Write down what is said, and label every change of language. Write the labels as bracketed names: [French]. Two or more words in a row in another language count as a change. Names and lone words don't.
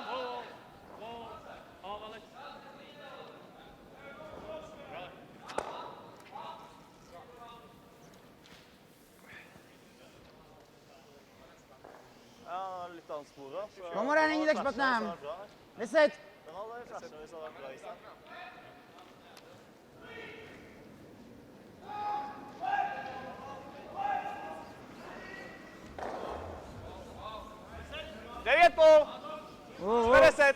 [Norwegian] Av, Alex. Ja, litt annet spor da. så- [Czech] Komora není tak špatná. 10. [Norwegian] Den hadde flashet hvis det hadde vært bra i sted. [Czech] Devět půl. Jsme 10.